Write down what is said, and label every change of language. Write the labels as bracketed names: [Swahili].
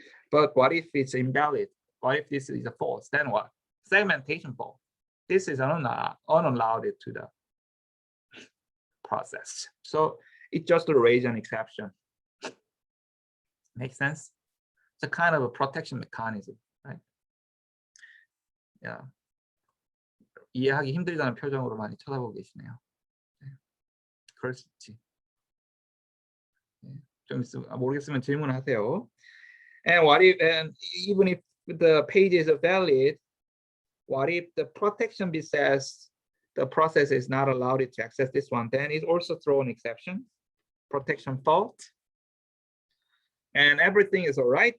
[English] But what if it's invalid? What if this is a false? Then what? Segmentation fault. This is unallowed to the process. So it just raise an exception. Make sense? It's a kind of a protection mechanism, right? Yeah. [Korean] 이해하기 힘들다는 표정으로 많이 쳐다보고 계시네요. 그럴 수 있지. 좀 있으면 모르겠으면 질문하세요. [English] And what if, and even if the page is valid, what if the protection bit says the process is not allowed to access this one? Then it also throw an exception, protection fault, and everything is all right.